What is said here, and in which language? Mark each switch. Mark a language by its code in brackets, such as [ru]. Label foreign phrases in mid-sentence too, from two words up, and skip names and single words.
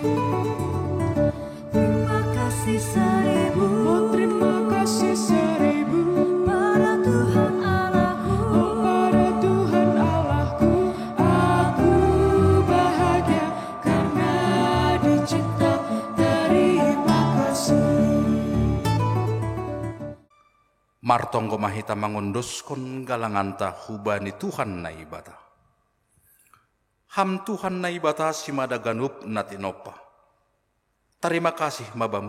[id] Terima kasih seribu, oh terima kasih seribu, pada Tuhan Allahku, oh pada Tuhan Allahku. Aku bahagia karena dicinta, terima kasih. [bts] Martonggo mahita mangondoskon galanganta hubani Tuhan na ibata. Ham Tuhan na ibata simada ganup natinopa. [id] Terima kasih mabamu.